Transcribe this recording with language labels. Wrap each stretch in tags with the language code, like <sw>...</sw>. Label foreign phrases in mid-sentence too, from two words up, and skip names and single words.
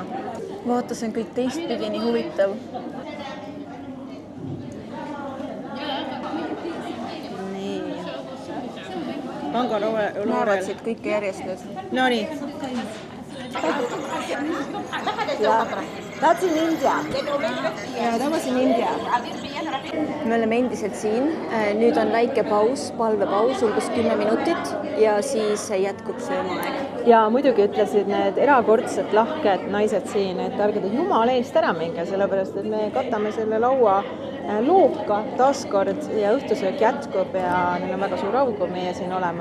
<et>Vaata, see on kõik teistpidi nii huvitav. Nii. Mango Naerad Laurel. siit kõike järjest nüüd. No nii.</et> <en>That's in India. Ja, that was in India.</en> <et>Me oleme endiselt siin. Nüüd on väike paus, palvepaus, umbes 10 minutit ja siis jätkub söömaaeg. Ja muidugi ütlesid need erakordselt lahked naised siin, et ärge te jumala eest ära minge, sellepärast et me katame selle laua looka taaskord ja õhtusöök jätkub ja neil on väga suur au, kui meie siin oleme.</et>